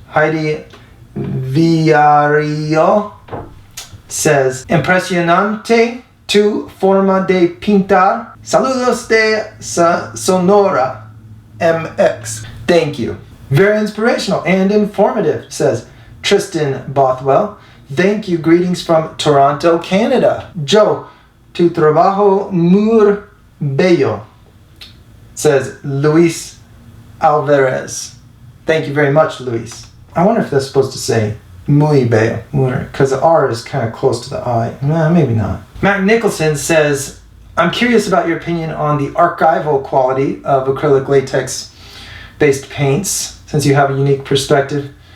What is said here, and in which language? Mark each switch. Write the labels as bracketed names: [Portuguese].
[Spanish] Heidi Villarreal [English] says, [Spanish] impresionante tu forma de pintar. Saludos de Sonora, MX. [English] Thank you. Very inspirational and informative, says Tristan Bothwell. Thank you. Greetings from Toronto, Canada. [Spanish] Joe, tu trabajo muy bello, [English] says [Spanish] Luis Alvarez. [English] Thank you very much, Luis. I wonder if that's supposed to say [Spanish] muy bello, [English] because the R is kind of close to the I. Nah, maybe not. Matt Nicholson says, I'm curious about your opinion on the archival quality of acrylic latex-based paints, since you have a unique perspective.